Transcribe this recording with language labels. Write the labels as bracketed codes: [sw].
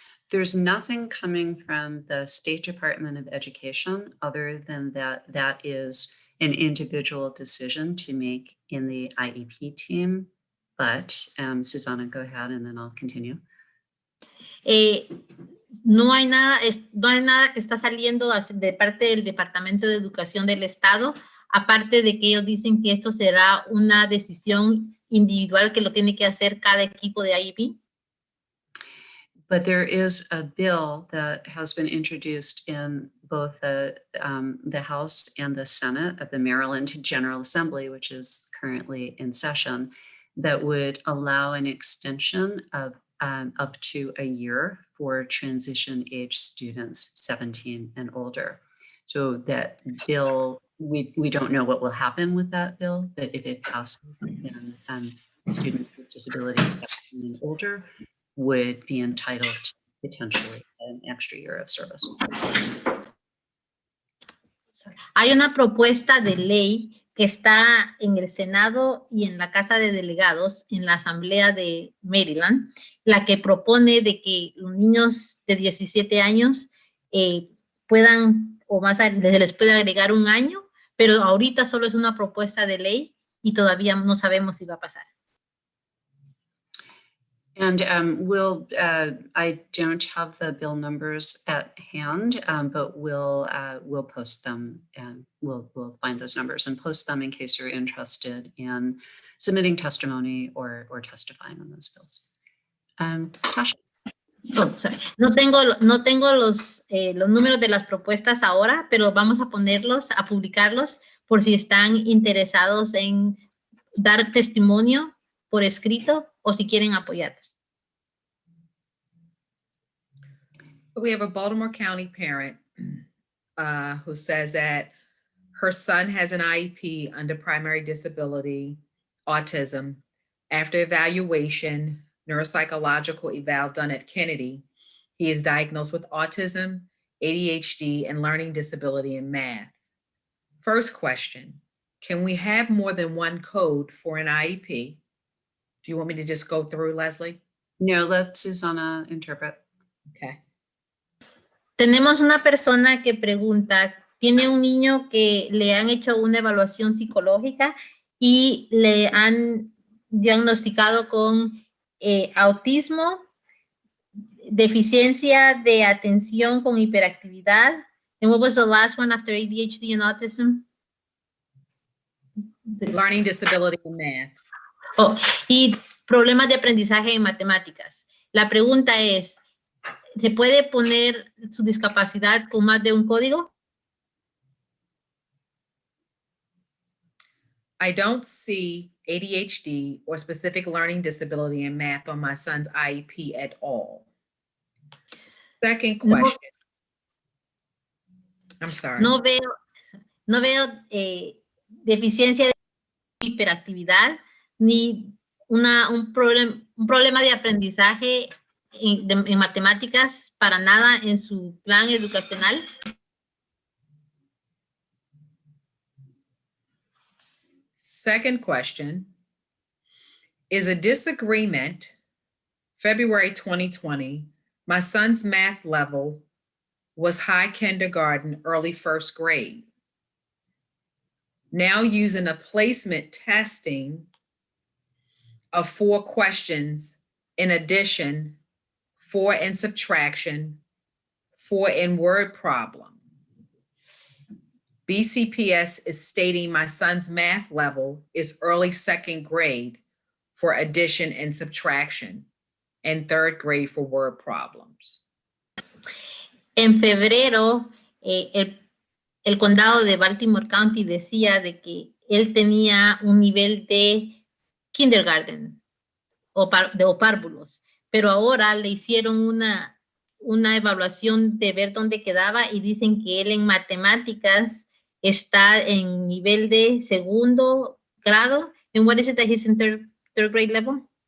[en] There's nothing coming from the State Department of Education other than that is an individual decision to make in the IEP team. But Susanna, go ahead and then I'll continue. [es] No hay nada, no hay nada que está saliendo de parte del Departamento de Educación del Estado, aparte de que ellos dicen que esto será una decisión individual que lo tiene que hacer cada equipo de IEP. [en] But there is a bill that has been introduced in both the House and the Senate of the Maryland General Assembly, which is currently in session, that would allow an extension of up to a year for transition age students 17 and older. So that bill, we don't know what will happen with that bill, but if it passes, then students with disabilities 17 and older would be entitled to potentially an extra year of service. [es] Hay una propuesta de ley que está en el Senado y en la Casa de Delegados, en la Asamblea de Maryland, la que propone de que los niños de 17 años puedan, o más, se les puede agregar un año, pero ahorita solo es una propuesta de ley y todavía no sabemos si va a pasar. [en] And I don't have the bill numbers at hand, but we'll post them, and we'll find those numbers and post them in case you're interested in submitting testimony or testifying on those bills. Tasha. Oh, sorry. [es] No tengo los números de las propuestas ahora, pero vamos a ponerlos, a publicarlos por si están interesados en dar testimonio por escrito o si quieren apoyarlos. [en] We have a Baltimore County parent who says that her son has an IEP under primary disability, autism. After evaluation, neuropsychological eval done at Kennedy, he is diagnosed with autism, ADHD, and learning disability in math. First question, can we have more than one code for an IEP? Do you want me to just go through, Leslie? No, let Susanna interpret. Okay. [es] Tenemos una persona que pregunta, tiene un niño que le han hecho una evaluación psicológica y le han diagnosticado con autismo, deficiencia de atención con hiperactividad. [en] And what was the last one after ADHD and autism? Learning disability in math. [es] Oh, y problemas de aprendizaje en matemáticas. La pregunta es, ¿se puede poner su discapacidad con más de un código? [en] I don't see ADHD or specific learning disability in math on my son's IEP at all. Second question. I'm sorry. [es] No veo deficiencia de hiperactividad ni un problema de aprendizaje en matemáticas para nada en su plan educacional. [en] Second question, is a disagreement, February 2020, my son's math level was high kindergarten, early first grade. Now using a placement testing of 4 questions in addition, 4 in subtraction, 4 in word problem. BCPS is stating my son's math level is early second grade for addition and subtraction and third grade for word problems. [es] En febrero, el condado de Baltimore County decía de que él tenía un nivel de kindergarten o párvulos, pero ahora le hicieron una evaluación de ver dónde quedaba y dicen que él en matemáticas está en nivel de segundo grado. [en] And what is it that he's in third grade level?